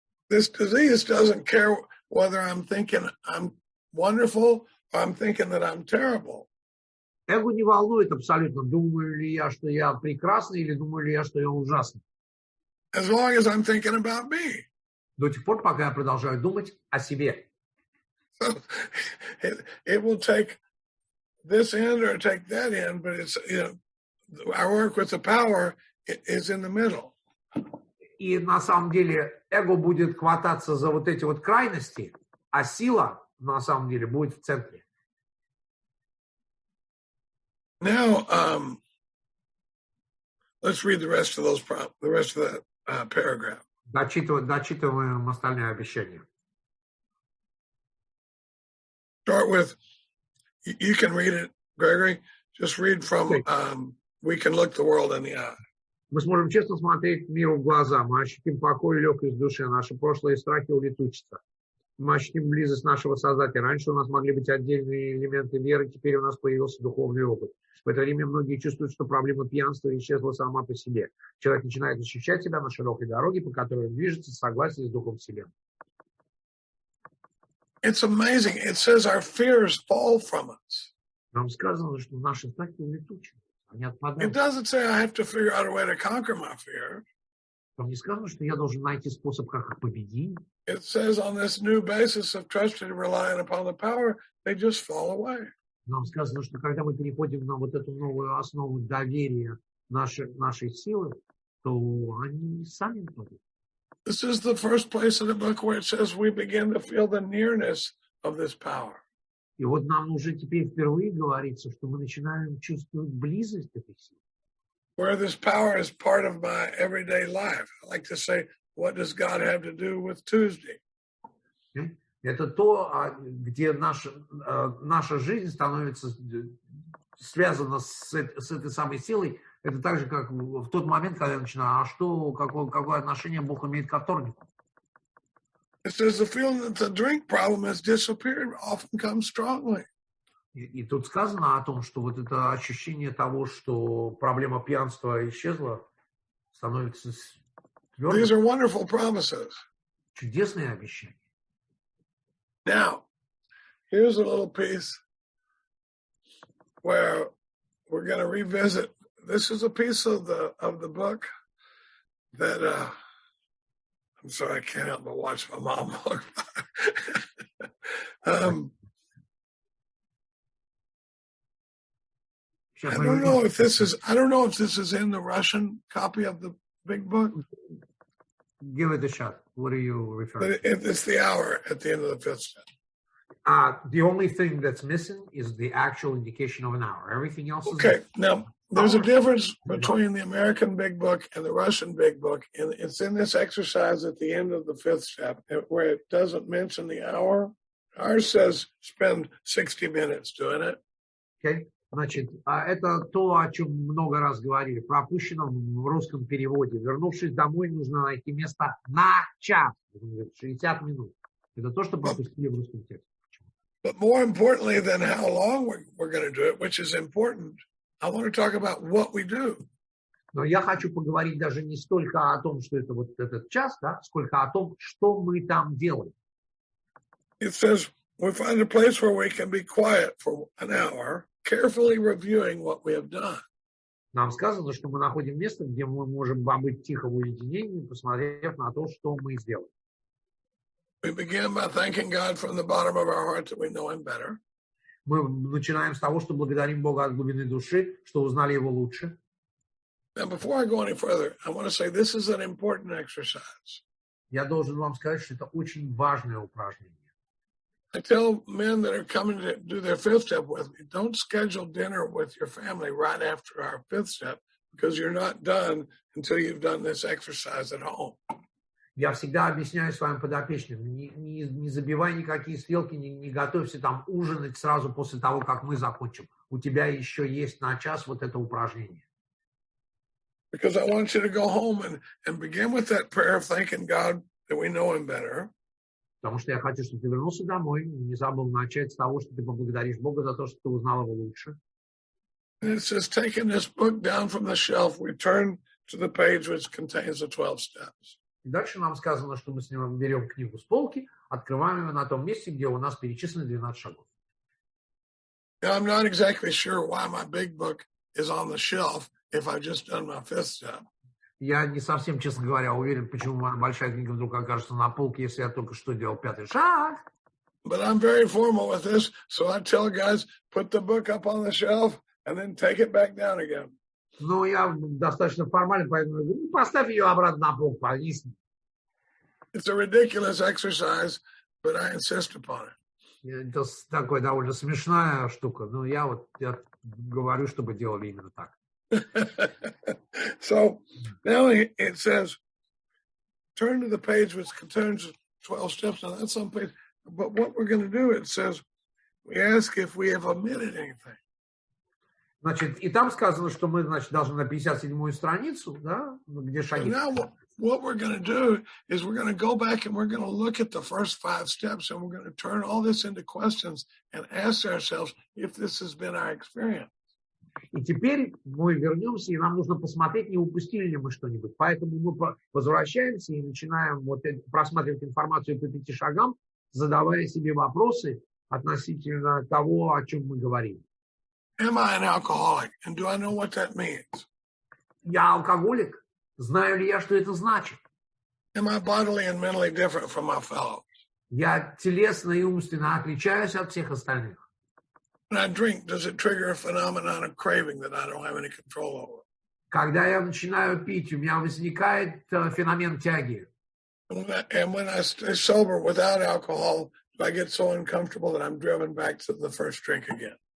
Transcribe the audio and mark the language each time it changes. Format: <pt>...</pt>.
<en>This disease doesn't care whether I'm thinking I'm wonderful or I'm thinking that I'm terrible.</en> <ru>Эго не волнует абсолютно, думаю ли я, что я прекрасный, или думаю ли я, что я ужасный.</ru> <en>As long as I'm thinking about me.</en> <ru>До тех пор, пока я продолжаю думать о себе.</ru> <en>So it will take this end or take that end, but it's, our work with the power is in the middle.</en> <ru>И на самом деле эго будет хвататься за вот эти вот крайности, а сила на самом деле будет в центре.</ru> <en>Now, let's read the rest of that paragraph.</en> <ru>Дочитываем остальные обещания.</ru> <en>Start with, you can read it, Gregory. Just read from, we can look the world in the eye.</en> <ru>Мы сможем честно смотреть миру в глаза. Мы ощутим покой и легкость в душе. Наши прошлые страхи улетучатся. Мы ощутим близость нашего Создателя. Раньше у нас могли быть отдельные элементы веры, теперь у нас появился духовный опыт. В это время многие чувствуют, что проблема пьянства исчезла сама по себе. Человек начинает ощущать себя на широкой дороге, по которой он движется в согласии с Духом Вселенной.</ru> <en>It's amazing. It says our fears fall from us.</en> <ru>Нам сказано, что наши страхи улетучатся. Они отпадают.</ru> <en>It doesn't say I have to figure out a way to conquer my fear.</en> <ru>Там не сказано, что я должен найти способ, как их победить.</ru> <en>It says on this new basis of trusting and relying upon the power, they just fall away.</en> <ru>Нам сказано, что когда мы переходим на вот эту новую основу доверия нашей силы, то они сами падают.</ru> <en>This is the first place in the book where it says we begin to feel the nearness of this power.</en> <ru>И вот нам уже теперь впервые говорится, что мы начинаем чувствовать близость этой силы.</ru> <en>Where this power is part of my everyday life. I like to say, what does God have to do with Tuesday?</en> <ru>Это то, где наша жизнь становится связана с этой самой силой. Это так же, как в тот момент, когда я начинаю, какое отношение Бог имеет к вторнику?</ru> <en>It says the feeling that the drink problem has disappeared often comes strongly.</en> <ru>И тут сказано о том, что вот это ощущение того, что проблема пьянства исчезла, становится твердым.</ru> <en>These are wonderful promises.</en> <ru>Чудесные обещания.</ru> <en>Now, here's a little piece where we're going to revisit. This is a piece of the book that I'm sorry, I can't help but watch my mom walk by. I don't know if this is in the Russian copy of the big book. Give it a shot. What are you referring to? It's the hour at the end of the fifth step. The only thing that's missing is the actual indication of an hour. Everything else is okay. Now, there's a difference between the American big book and the Russian big book, and it's in this exercise at the end of the fifth step where it doesn't mention the hour. Ours says spend 60 minutes doing it. Okay.</en> <ru>Значит, это то, о чем много раз говорили, пропущено в русском переводе. Вернувшись домой, нужно найти место на час, 60 минут. Это то, что пропустили в русском тексте.</ru> <en>But more importantly than how long we're going to do it, which is important, I want to talk about what we do.</en> <ru>Но я хочу поговорить даже не столько о том, что это вот этот час, да, сколько о том, что мы там делаем.</ru> <en>It says we find a place where we can be quiet for an hour, carefully reviewing what we have done.</en> <ru>Нам сказано, что мы находим место, где мы можем побыть тихо в уединении, посмотрев на то, что мы сделали.</ru> <en>We begin by thanking God from the bottom of our heart that we know Him better.</en> <ru>Мы начинаем с того, что благодарим Бога от глубины души, что узнали Его лучше.</ru> <en>Now, before I go any further, I want to say this is an important exercise.</en> <ru>Я должен вам сказать, что это очень важное упражнение.</ru> <en>I tell men that are coming to do their fifth step with me, don't schedule dinner with your family right after our fifth step because you're not done until you've done this exercise at home.</en> <ru>Я всегда объясняю своим подопечным, не забивай никакие стрелки, не готовься там ужинать сразу после того, как мы закончим. У тебя еще есть на час вот это упражнение.</ru> <en>Because I want you to go home and begin with that prayer of thanking God that we know Him better.</en> <ru>Потому что я хочу, чтобы ты вернулся домой, не забыл начать с того, что ты поблагодаришь Бога за то, что ты узнал Его лучше.</ru> <en>And it says, taking this book down from the shelf, we turn to the page which contains the 12 steps.</en> <ru>И дальше нам сказано, что мы с ним берем книгу с полки, открываем ее на том месте, где у нас перечислены 12 шагов.</ru> <en>Now, I'm not exactly sure why my big book is on the shelf if I've just done my fifth step.</en> <ru>Я не совсем, честно говоря, уверен, почему моя большая книга вдруг окажется на полке, если я только что делал пятый шаг.</ru> <en>But I'm very formal with this, so I tell guys, put the book up on the shelf and then take it back down again.</en> <ru>Но я достаточно формален, поэтому я говорю, поставь ее обратно на полку, повисни.</ru> <en>It's a ridiculous exercise, but I insist upon it.</en> <ru>Это такая довольно смешная штука, но я говорю, чтобы делали именно так.</ru> <en>So now it says, turn to the page which contains 12 steps. Now that's on page, but what we're going to do, it says, we ask if we have omitted anything.</en> <ru>Значит, и там сказано, что мы, значит, должны на 57-ю страницу, да, где шаги.</ru> <en>So now what we're going to do is we're going to go back and we're going to look at the first 5 steps and we're going to turn all this into questions and ask ourselves if this has been our experience.</en> <ru>И теперь мы вернемся, и нам нужно посмотреть, не упустили ли мы что-нибудь. Поэтому мы возвращаемся и начинаем просматривать информацию по 5 шагам, задавая себе вопросы относительно того, о чем мы говорим.</ru> <en>Am I an alcoholic? And do I know what that means?</en> <ru>Я алкоголик? Знаю ли я, что это значит?</ru> <en>Am I bodily and mentally different from my fellows?</en> <ru>Я телесно и умственно отличаюсь от всех остальных.</ru> <en>When I drink, does it trigger a phenomenon of craving that I don't have any control over?</en> <ru>Когда я начинаю пить, у меня возникает феномен тяги.</ru> <en>And when I stay sober without alcohol, do I get so uncomfortable that I'm driven back to the first drink again?</en>